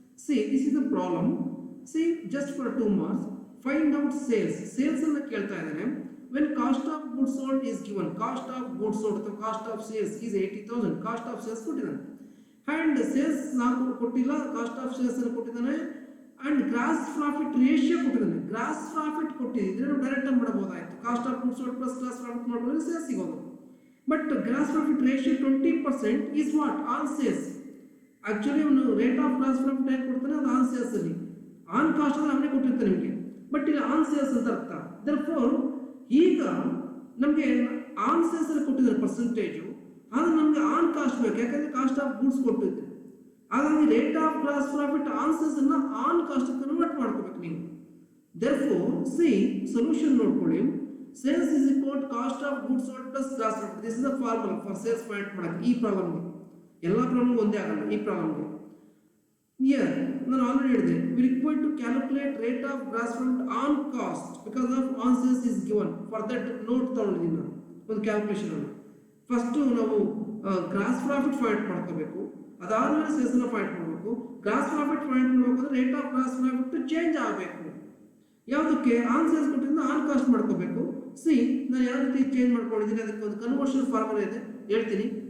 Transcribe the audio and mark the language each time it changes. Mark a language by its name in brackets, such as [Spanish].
[English] See, this is the problem. See, just for 2 marks, find out sales. [Kannada] Sales anna kelta idane. [English] When cost of goods sold is given, cost of goods sold or cost of sales is 80,000. [Kannada] Cost of sales ಕೊಟ್ಟಿದ್ದಾನೆ and sales ನಾಲ್ಕು ಕೊಟ್ಟಿಲ್ಲ, cost of sales ಅನ್ನು ಕೊಟ್ಟಿದ್ದಾನೆ and gross profit ratio ಕೊಟ್ಟಿದ್ದಾನೆ. Gross profit ಕೊಟ್ಟಿದ್ರೆ ನಾವು direct ಆಗಿ ಮಾಡಬಹುದಾಯ್ತು. Cost of goods sold plus gross profit ಮಾಡಿದ್ರೆ ಸೇಲ್ಸ್ ಸಿಗೋದು. [English] But gross profit ratio 20% is what on sales. [Kannada] Actually ಅವನು ರೇಟ್ ಆಫ್ ಗ್ರಾಸ್ ಪ್ರಾಫಿಟ್ ಹೇಗೆ ಕೊಡ್ತಾನೆ ಅದು ಆನ್ ಸೇಲ್ಸ್ ಅಲ್ಲಿ, ಆನ್ ಕಾಸ್ಟ್ ಅಂದ್ರೆ ಅವನೇ ಕೊಟ್ಟಿರ್ತಾನೆ ನಿಮಗೆ, ಬಟ್ ಇಲ್ಲಿ ಆನ್ ಸೇಲ್ಸ್ ಅಂತ ಅರ್ಥ. ದರ್ಫೋರ್ ಈಗ ನಮಗೆ ಆನ್ ಸೇಲ್ಸ್ ಅಲ್ಲಿ ಕೊಟ್ಟಿದ್ದಾರೆ ಪರ್ಸೆಂಟೇಜು, ಆದ್ರೆ ನಮಗೆ ಆನ್ ಕಾಸ್ಟ್ ಬೇಕು, ಯಾಕಂದ್ರೆ ಕಾಸ್ಟ್ ಆಫ್ ಗೂಡ್ಸ್ ಕೊಟ್ಟಿದ್ದೆ. ಹಾಗಾಗಿ rate of gross profit on sales ಅನ್ನ ಆನ್ ಕಾಸ್ಟ್ ಕನ್ವರ್ಟ್ ಮಾಡ್ಕೋಬೇಕು ನೀವು. [English] Therefore, see solution ನೋಡ್ಕೊಳ್ಳಿ. Sales is equal to cost of goods sold plus gross profit. This is the formula for sales point ಮಾಡಕ್ಕೆ. [Kannada] ಈ ಪ್ರಾಬ್ಲಮ್ಗೆ ಎಲ್ಲ problem ಒಂದೇ ಆಗಲ್ಲ. [English] ಈ ಪ್ರಾಬ್ಲಮ್ಗೆ here [Kannada] ನಾನು ಆಲ್ರೆಡಿ ಹೇಳಿದೆ, [English] we require to calculate rate of gross profit on cost because of on sales is given. [Kannada] For that note ತಗೊಂಡಿದ್ದೀನಿ ನಾನು ಒಂದು ಕ್ಯಾಲ್ಕುಲೇಷನ್ ಅನ್ನು. ಫಸ್ಟ್ ನಾವು ಗ್ರಾಸ್ ಪ್ರಾಫಿಟ್ ಫೈಂಡ್ ಮಾಡ್ಕೋಬೇಕು, ಅದಾದ್ಮೇಲೆ ಸೇಲ್ಸ್ ಅನ್ನು ಫೈಂಡ್ ಮಾಡಬೇಕು. ಗ್ರಾಸ್ ಪ್ರಾಫಿಟ್ ಫೈಂಡ್ ಮಾಡಬೇಕು, rate of gross profit change ಆಗಬೇಕು. ಯಾವುದಕ್ಕೆ ಆನ್ ಸೇಲ್ಸ್ ಕೊಟ್ಟಿದ್ದ ಆನ್ ಕಾಸ್ಟ್ ಮಾಡ್ಕೋಬೇಕು. ಸಿ ನಾನು ಯಾವ ರೀತಿ ಚೇಂಜ್ ಮಾಡ್ಕೊಂಡಿದ್ದೀನಿ ಅದಕ್ಕೆ ಒಂದು ಕನ್ವರ್ಷನ್ ಫಾರ್ಮುಲಾ ಇದೆ, ಹೇಳ್ತೀನಿ.